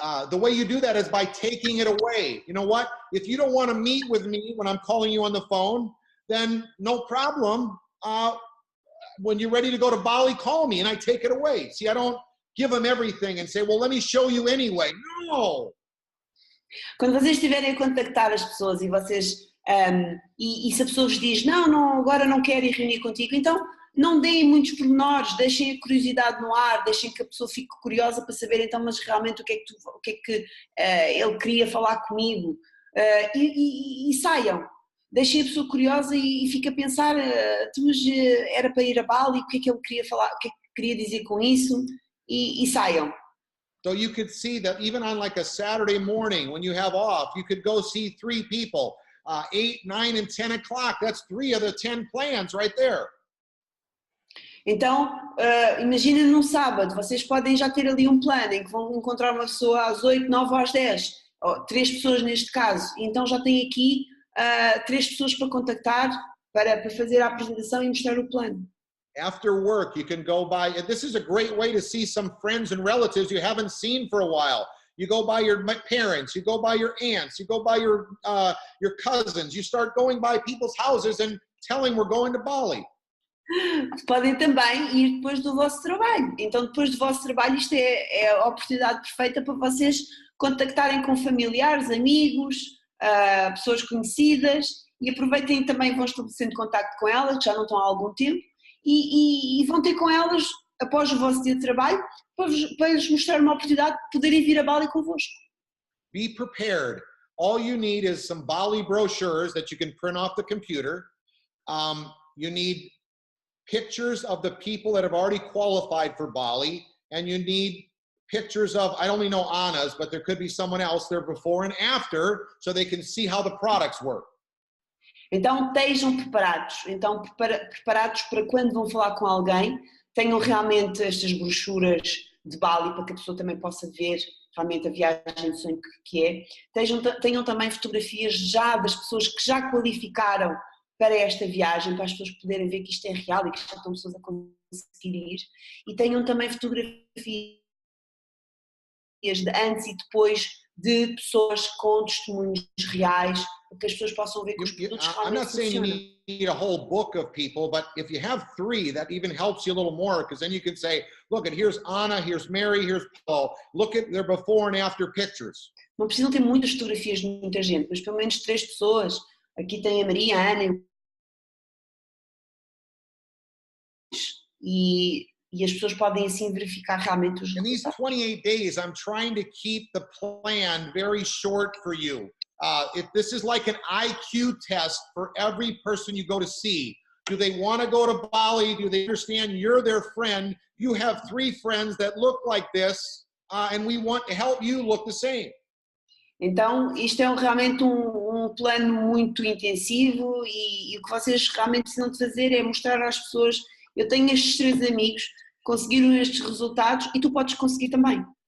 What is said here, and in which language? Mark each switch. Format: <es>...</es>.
<en>The way you do that is by taking it away. You know what? If you don't want to meet with me when I'm calling you on the phone, then no problem. When you're ready to go to Bali, call me and I take it away. See, I don't give them everything and say, well, let me show you anyway. No.</en> <pt>Quando vocês estiverem a contactar as pessoas e vocês e se a pessoa vos diz, não, agora não quero ir reunir contigo, então não deem muitos pormenores, deixem a curiosidade no ar, deixem que a pessoa fique curiosa para saber então, mas realmente o que é que ele queria falar comigo e saiam, deixem a pessoa curiosa e fique a pensar, mas era para ir a Bali, o que é que ele queria falar, o que é que queria dizer com isso e saiam.</pt> <en>So you could see that even on like a Saturday morning when you have off, you could go see 3 people. 8, 9, and 10 o'clock. That's 3 of the 10 plans right there.</en> <pt>Então, imagina num sábado, vocês podem já ter ali um plano em que vão encontrar uma pessoa às 8, 9 ou às 10, ou 3 pessoas neste caso, então já tem aqui 3 pessoas para contactar para fazer a apresentação e mostrar o plano.</pt> <en>After work, you can go by, and this is a great way to see some friends and relatives you haven't seen for a while. You go by your parents, you go by your aunts, you go by your cousins, you start going by people's houses and telling we're going to Bali.</en> <pt>Podem também ir depois do vosso trabalho. Então, depois do vosso trabalho, isto é a oportunidade perfeita para vocês contactarem com familiares, amigos, pessoas conhecidas, e aproveitem também, vão estabelecendo contacto com elas, que já não estão há algum tempo, e vão ter com elas, após o vosso dia de trabalho, para lhes mostrar uma oportunidade de poderem vir a Bali convosco.</pt> <en>Be prepared. All you need is some Bali brochures that you can print off the computer. You need pictures of the people that have already qualified for Bali, and you need pictures of, I only know Anna's, but there could be someone else there before and after, so they can see how the products work.</en> <pt>Então estejam preparados, preparados para quando vão falar com alguém, tenham realmente estas brochuras de Bali para que a pessoa também possa ver realmente a viagem de sonho que é. Tenham também fotografias já das pessoas que já qualificaram para esta viagem, para as pessoas poderem ver que isto é real e que já estão pessoas a conseguir ir, e tenham também fotografias de antes e depois de pessoas com testemunhos reais, para que as pessoas possam ver que os produtos realmente funcionam.</pt> <en>I'm not saying you need a whole book of people, but if you have 3, that even helps you a little more, because then you can say, look, and here's Anna, here's Mary, here's Paul, look at their before and after pictures.</en> <pt>Não precisam ter muitas fotografias de muita gente, mas pelo menos 3 pessoas. Aqui tem a Maria, a Ana e as pessoas podem assim verificar realmente os resultados.</pt> <en>In these 28 days, I'm trying to keep the plan very short for you. If this is like an IQ test for every person you go to see. Do they want to go to Bali? Do they understand you're their friend? You have 3 friends that look like this, and we want to help you look the same.</en> <pt>Então, isto é realmente um plano muito intensivo e o que vocês realmente precisam de fazer é mostrar às pessoas, eu tenho estes 3 amigos, conseguiram estes resultados e tu podes conseguir também.</pt>